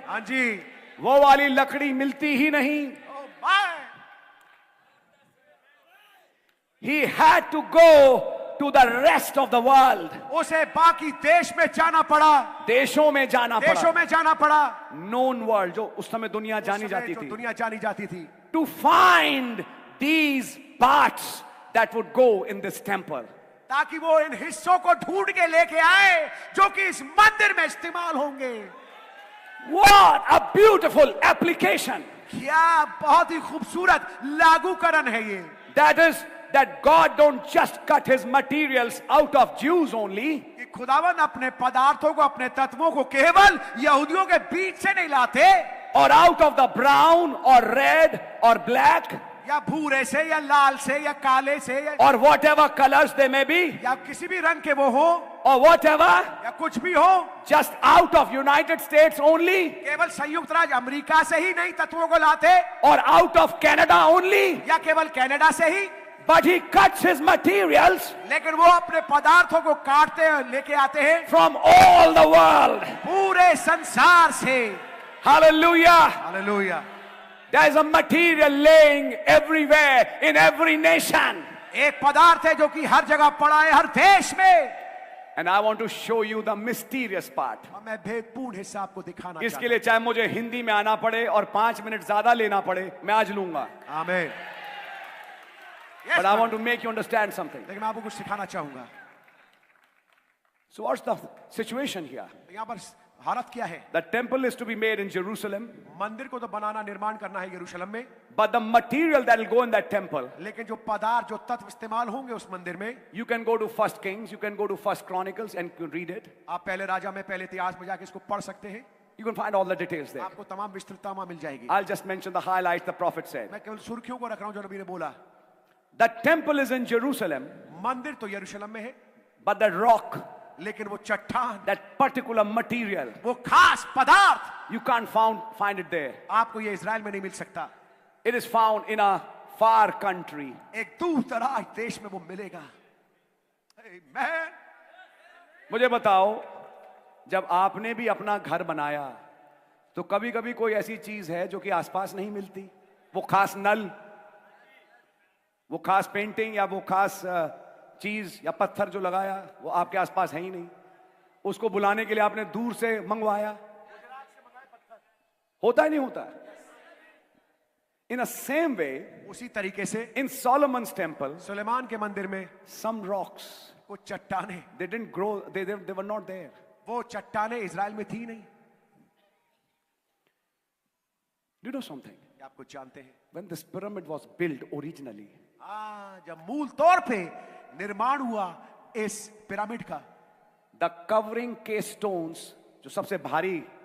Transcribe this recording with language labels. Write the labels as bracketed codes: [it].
[hi] हाँ जी, वो वाली लकड़ी मिलती ही नहीं। [en] Oh boy, He had to go to the rest of the world. [hi] उसे बाकी देश में जाना पड़ा, देशों में जाना देशों में जाना पड़ा, [en] Known world, [hi] जो उस समय दुनिया जानी उस समय जाती जो थी, दुनिया जानी जाती थी, [en] to find these parts that would go in this temple. [hi] ताकि वो इन हिस्सों को ढूंढ के लेके आए जो कि इस मंदिर में इस्तेमाल होंगे। [en] What a beautiful application. [hi] क्या बहुत ही खूबसूरत लागूकरण है ये। [en] That is, that God don't just cut his materials out of Jews only, [hi] कि खुदावन अपने पदार्थों को, अपने तत्वों को केवल यहूदियों के बीच से नहीं लाते, [en] or out of the brown or red or black, [hi] या भूरे से या लाल से या काले से या, [en] or whatever colors they may be, [hi] या किसी भी रंग के वो हो, [en] or whatever, [hi] या कुछ भी हो, [en] just out of United States only, [hi] केवल संयुक्त राज्य अमेरिका से ही नहीं तत्वों को लाते, [en] or out of Canada only, [hi] या केवल कनाडा से ही, [en] but he cuts his materials [hi] लेकिन वो अपने पदार्थों को काटते हैं, लेके आते हैं [en] from all the world. [hi] पूरे संसार से। [en] Hallelujah. [hi] Hallelujah. [en] There is a material laying everywhere in every nation. [hi] एक पदार्थ है जो कि हर जगह पड़ा है, हर देश में। [en] And I want to show you the mysterious part. [hi] और मैं भेदपूर्ण हिस्सा आपको दिखाना इसके लिए चाहे मुझे हिंदी में आना पड़े और 5 मिनट ज्यादा लेना पड़े, मैं आज लूंगा. आमीन। [en] But I want to make you understand something. [hi] लेकिन मैं आपको कुछ सिखाना चाहूंगा। [en] So what's the situation here? [hi] यहाँ पर हालत क्या है? [en] The temple is to be made in Jerusalem, [hi] मंदिर को तो बनाना, निर्माण करना है यरूशलेम में, [en] but the material that will go in that temple, [hi] लेकिन जो पदार्थ, जो तत्व इस्तेमाल होंगे उस मंदिर में, [en] you can go to First Kings, you can go to First Chronicles and you can read it. [hi] आप पहले राजा में, पहले इतिहास में जाके इसको पढ़ सकते हैं। [en] You can find all the details there. [hi] आपको तमाम विस्तृतता वहां मिल जाएगी। [en] I'll just mention the highlights the prophet said. [hi] मैं केवल सुर्खियों को रख रहा हूं जो नबी ने बोला। [en] The temple is in Jerusalem, [hi] मंदिर तो यरूशलेम में है, [en] but the rock, [hi] लेकिन वो चट्टान, [en] that particular material, [hi] वो खास पदार्थ, [en] you can't find it there. [hi] आपको ये इजराइल में नहीं मिल सकता। [en] It is found in a far country. [hi] एक दूर दराज देश में वो मिलेगा। आमीन। मुझे बताओ, जब आपने भी अपना घर बनाया तो कभी कभी कोई ऐसी चीज है जो कि आसपास नहीं मिलती, वो खास नल, वो खास पेंटिंग या वो खास चीज या पत्थर जो लगाया वो आपके आसपास है ही नहीं, उसको बुलाने के लिए आपने दूर से मंगवाया, होता ही नहीं होता। [en] in a same way, [hi] उसी तरीके से [en] in Solomon's temple, [hi] सुलेमान के मंदिर में [en] some rocks, [hi] कुछ चट्टाने, [en] they didn't grow, they were not there. [hi] वो चट्टाने इजराइल में थी नहीं। [en] Do you know something? [hi] ये आपको जानते हैं, [en] When this pyramid was built originally, [hi] जब मूल तौर पे निर्माण हुआ इस पिरामिड का, [en] the covering case stones, [hi] जो सबसे भारी,